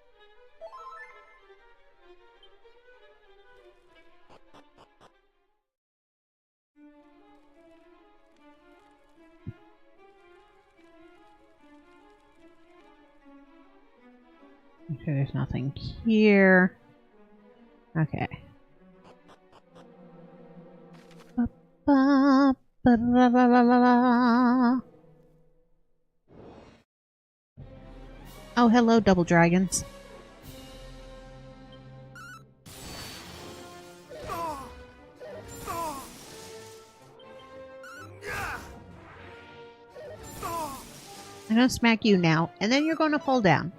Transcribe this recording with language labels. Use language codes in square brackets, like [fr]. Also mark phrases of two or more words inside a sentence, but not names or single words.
[en] Okay, there's nothing here. Okay. Ba, ba, ba, ba, ba, ba. Oh, hello, double dragons. I'm gonna smack you now, and then you're gonna fall down.